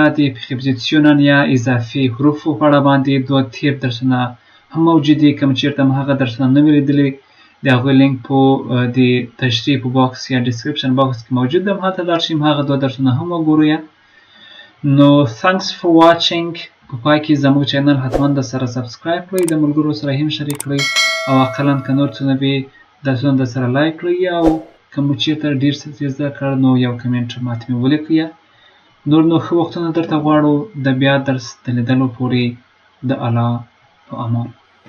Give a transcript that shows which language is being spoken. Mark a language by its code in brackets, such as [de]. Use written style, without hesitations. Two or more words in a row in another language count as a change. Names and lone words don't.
[ps] د پریپوزیشن یا اضافي حروفو په اړه باندې دوه تیر درسونه هم موجود دي. کوم چیرته هم هغه درسونه نه وي لیدلي د هغوی لینک په د تشریح په باکس یا [en] description box [ps] کې موجود ده. هلته لاړ شئ هغه دوه درسونه هم وګورئ. نو [en] thanks for watching. [ps] په پای کې زموږ چینل حتما د سره سبسکرایب کړئ، د ملګرو سره هم شریک کړئ او اقلا که نور څه نه وي درسونه د سره لایک کړئ او که مو چېرته ډېر څه زده کړ نو یو کمنټ ماته مې ولیکئ. نور نو ښه وختونه درته غواړو د بیا درس د لیدلو پورې د الله په امان.